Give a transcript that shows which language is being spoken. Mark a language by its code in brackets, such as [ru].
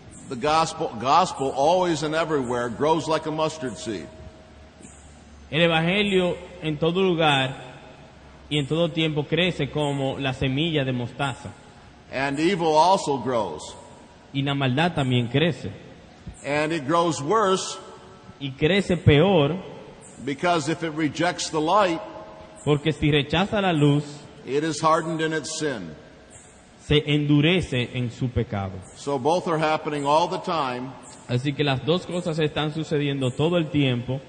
[en] The gospel always and everywhere grows like a mustard seed. [es] El Evangelio en todo lugar y en todo tiempo crece como la semilla de mostaza. [en] And evil also grows. [es] Y la maldad también crece. [en] And it grows worse [es] Y crece peor [en] because if it rejects the light, [es] porque si rechaza la luz, [en] it is hardened in its sin. [es] se endurece en su pecado. [en] So both are happening all the time, [es] Así que las dos cosas están sucediendo todo el tiempo